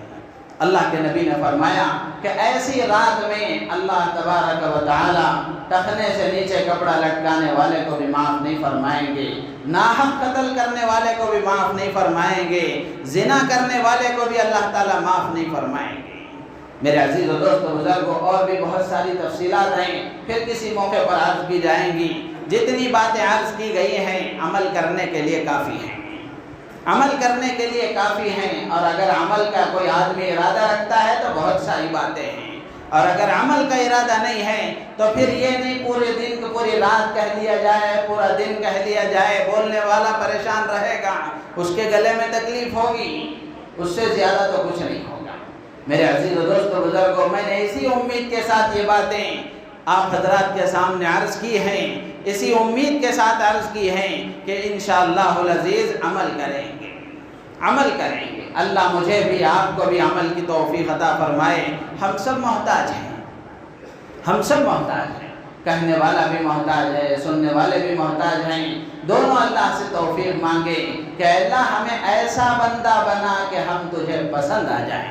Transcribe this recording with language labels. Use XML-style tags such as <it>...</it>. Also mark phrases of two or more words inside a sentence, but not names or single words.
<ur>اللہ کے نبی نے فرمایا کہ ایسی رات میں اللہ تبارک و تعالی ٹخنے سے نیچے کپڑا لٹکانے والے کو بھی معاف نہیں فرمائیں گے، ناحق قتل کرنے والے کو بھی معاف نہیں فرمائیں گے، زنا کرنے والے کو بھی اللہ تعالیٰ معاف نہیں فرمائیں گے۔ میرے عزیز و دوست و بزرگوں، اور بھی بہت ساری تفصیلات ہیں، پھر کسی موقع پر عرض کی جائیں گی۔ جتنی باتیں عرض کی گئی ہیں عمل کرنے کے لیے کافی ہیں، عمل کرنے کے لیے کافی ہیں، اور اگر عمل کا کوئی آدمی ارادہ رکھتا ہے تو بہت ساری باتیں ہیں، اور اگر عمل کا ارادہ نہیں ہے تو پھر یہ نہیں پورے دن کو پوری رات کہہ لیا جائے، پورا دن کہہ لیا جائے، بولنے والا پریشان رہے گا، اس کے گلے میں تکلیف ہوگی، اس سے زیادہ تو کچھ نہیں ہوگا۔ میرے عزیز و دوست و بزرگوں، میں نے اسی امید کے ساتھ یہ باتیں آپ حضرات کے سامنے عرض کی ہیں، اسی امید کے ساتھ عرض کی ہیں کہ</ur> <ar>انشاءاللہ العزیز</ar> <ur>عمل کریں گے، عمل کریں گے۔ اللہ مجھے بھی آپ کو بھی عمل کی توفیق عطا فرمائے۔ ہم سب محتاج ہیں، ہم سب محتاج ہیں، کہنے والا بھی محتاج ہے، سننے والے بھی محتاج ہیں، دونوں اللہ سے توفیق مانگے کہ اللہ ہمیں ایسا بندہ بنا کہ ہم تجھے پسند آ جائیں۔</ur>